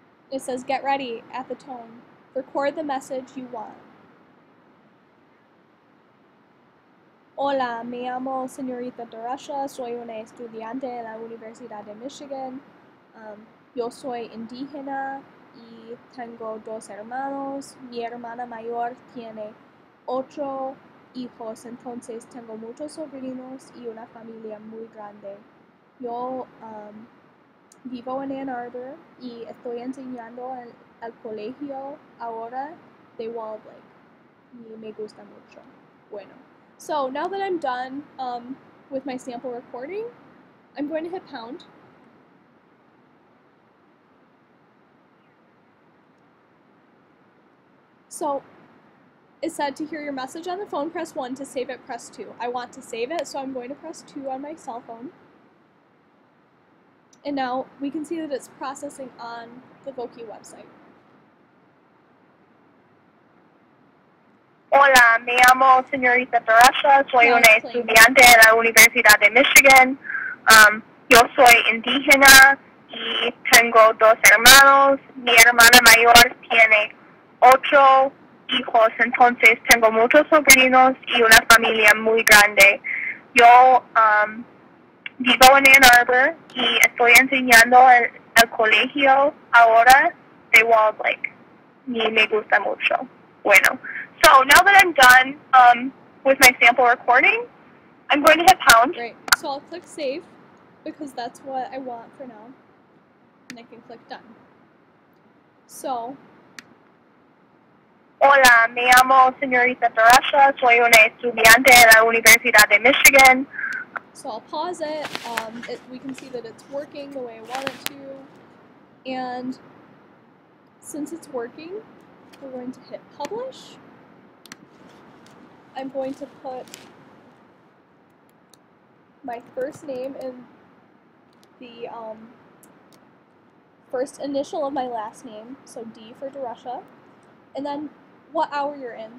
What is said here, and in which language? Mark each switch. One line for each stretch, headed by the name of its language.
English: It says get ready at the tone. Record the message you want.
Spanish: Hola, me llamo Señorita Darasha, soy una estudiante en la Universidad de Michigan. Yo soy indígena y tengo 2 hermanos. Mi hermana mayor tiene 8 hijos, entonces tengo muchos sobrinos y una familia muy grande. Yo vivo en Ann Arbor y estoy enseñando al colegio ahora de Walled Lake. Y me gusta mucho. Bueno.
English: So now that I'm done with my sample recording, I'm going to hit pound. So it said to hear your message on the phone, press 1. To save it, press 2. I want to save it, so I'm going to press 2 on my cell phone. And now we can see that it's processing on the Voki website.
Spanish: Hola, me llamo Señorita Teresa, soy una estudiante en la Universidad de Michigan. Yo soy indígena y tengo 2 hermanos. Mi hermana mayor tiene 8 hijos, entonces tengo muchos sobrinos y una familia muy grande. Yo vivo en Ann Arbor y estoy enseñando en el colegio ahora de Walled Lake. Y me gusta mucho.
English: Bueno, so now that I'm done with my sample recording, I'm going to hit pound. Great. So I'll click save because that's what I want for now. And I can click done. So,
Spanish: Hola, me llamo señorita Teresa, soy una estudiante en la Universidad de Michigan.
English: so I'll pause it. We can see that it's working the way I want it to. And since it's working, we're going to hit publish. I'm going to put my first name in the first initial of my last name, so D for Daresha, and then what hour you're in.